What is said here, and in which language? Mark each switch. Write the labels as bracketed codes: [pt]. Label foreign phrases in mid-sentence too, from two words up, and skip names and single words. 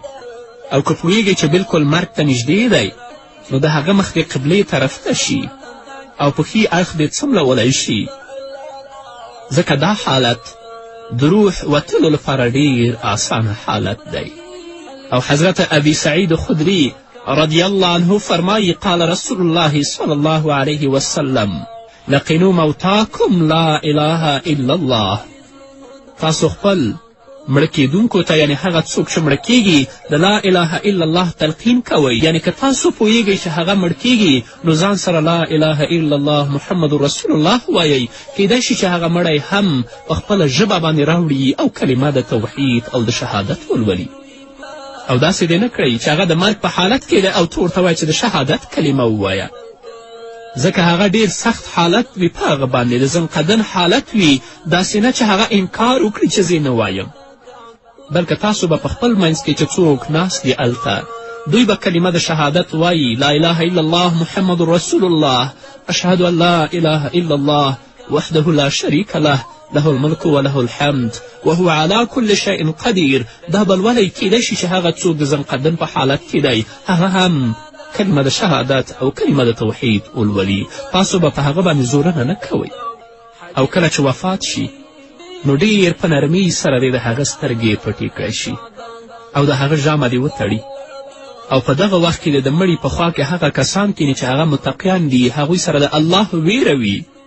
[ps] او که پوهېږې چې بلکل مرګ ته نږدې دی، نو د هغه مخ دې قبلې طرف ته شي او په ښي اړخ دې څملولی شي، ځکه دا حالت د روح وتلو لپاره ډېر آسانه حالت دی. [ar] او حضرت ابي سعید خدري رضی الله عنه فرمایي قال رسول الله صلی الله علیه وسلم لقنوا موتاکم لا اله الا الله. [ps] تاسو خپل مړه کېدونکو ته، یعنې هغه څوک چې مړه کېږي، د [ar] لا اله الا الله [ps] تلقین کوئ. یعنې که تاسو پوهیږئ چې هغه مړ کېږي، نو ځان سره [ar] لا اله الا الله محمد رسول الله [ps] وایئ. کیدای شي چې هغه مړی هم په خپله ژبه باندې راوړي او کلمه د توحید او د شهادت ولولي. او داسې دې نه کړئ چې هغه د مرګ په حالت کې دی او ته ورته وایه چې د شهادت کلمه ووایه. ځکه هغه ډیر سخت حالت وي په هغه باندې د زنقدن حالت وي داسې نه چې هغه انکار وکړي چې زه نه وایم بلکې تاسو به په خپل منځ کې چې څوک ناست دي هلته دوی به کلمه د شهادت وایي [ar] لا اله الا الله محمد رسول الله اشهد ان لا اله الا الله وحده لا شریک له له الملک وله الحمد وهو على كل شيء قدیر [ps] دا بلولی کیدی شي چې هغه څوک د زنقدن په حالت کې دی هغه هم کلمه د شهادت او کلمه د توحید ولولي تاسو به په هغه باندې زورنه نه کوئ او کله چې وفات شي نو ډیر په نرمي سره دې د هغه سترګې پټې کړی شي او د هغه ژامه دې وتړي او په دغه وخت کې د مړي په خوا کې هغه کسان کیني چې هغه متقیان دي هغوی سره د الله ویره وي